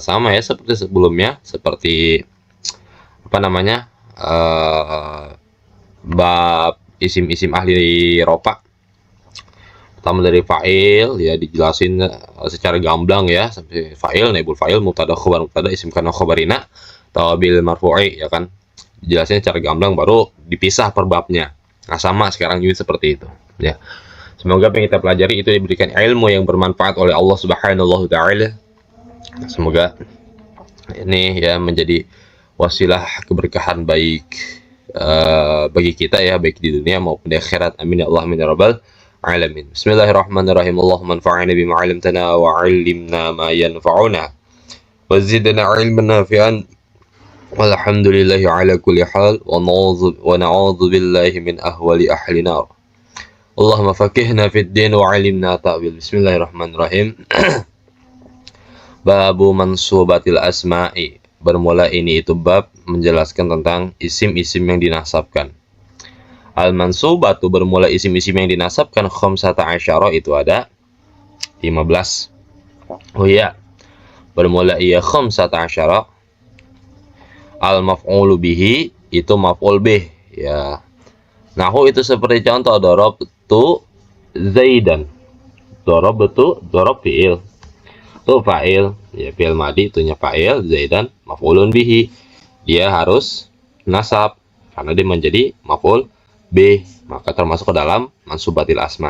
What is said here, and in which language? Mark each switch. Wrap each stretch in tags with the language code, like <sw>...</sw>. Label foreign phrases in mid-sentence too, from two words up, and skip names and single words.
<id>Sama ya seperti sebelumnya, seperti apa namanya? Bab isim-isim ahli ropa. Pertama dari fa'il ya dijelasin secara gamblang ya, sampai</id> <ar>فاعل، نائب الفاعل، مبتدأ، خبر المبتدأ، اسم كان، خبرها، توابع المرفوع</ar> <id>ya kan. Dijelasin secara gamblang baru dipisah per babnya. Nah, sama sekarang juga seperti itu ya. Semoga apa yang kita pelajari itu diberikan ilmu yang bermanfaat oleh</id> <ar>الله سبحانه وتعالى.</ar> <id>Semoga ini ya menjadi wasilah keberkahan baik bagi kita ya, baik di dunia maupun di akhirat.</id> <ar>آمين يا الله، آمين يا رب العالمين. بسم الله الرحمن الرحيم. اللهم انفعنا بما علمتنا وعلمنا ما ينفعنا وزدنا علما نافعا. والحمد لله على كل حال ونعوذ بالله من أحوال أهل النار. اللهم فقهنا في الدين وعلمنا التأويل. بسم الله الرحمن الرحيم. باب منصوبات الأسماء.</ar> <id>Bermula ini itu bab menjelaskan tentang isim-isim yang dinasabkan. Al-mansubatu bermula isim-isim yang dinasabkan</id> <ar>خمسة عشر</ar> <id>itu ada 15. Oh iya, bermula ia</id> <ar>خمسة عشر. المفعول به itu مفعول به ya.</ar> <id>Nahu itu seperti contoh</id> <ar>ضربت زيدا. ضربت ضرب فعل.</ar> <id>Itu fa'il ya,</id> <ar>فعل ماض</ar> <id>itunya fa'il,</id> <ar>زيدا مفعول به.</ar> <id>Dia harus nasab karena dia menjadi maf'ul B, maka termasuk ke dalam</id> <ar>منصوبات الأسماء.</ar>